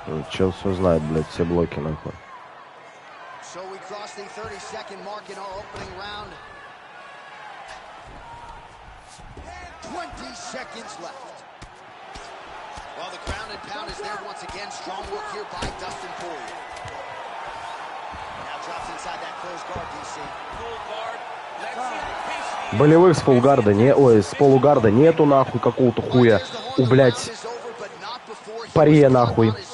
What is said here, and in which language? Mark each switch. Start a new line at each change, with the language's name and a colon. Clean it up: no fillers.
Russian: Чел все знает, блядь, все блоки, нахуй.
English: across the 30-second mark in our opening round. 20 seconds left. Well, the ground and pound is there once again. Strong work here by Dustin Poirier. Now drops inside that closed guard, DC. Full guard. Let's see how patient he is.
Russian: Болевых с фулгарда не... Ой, с полугарда нету, нахуй, какого-то хуя. У, блядь, паре, нахуй.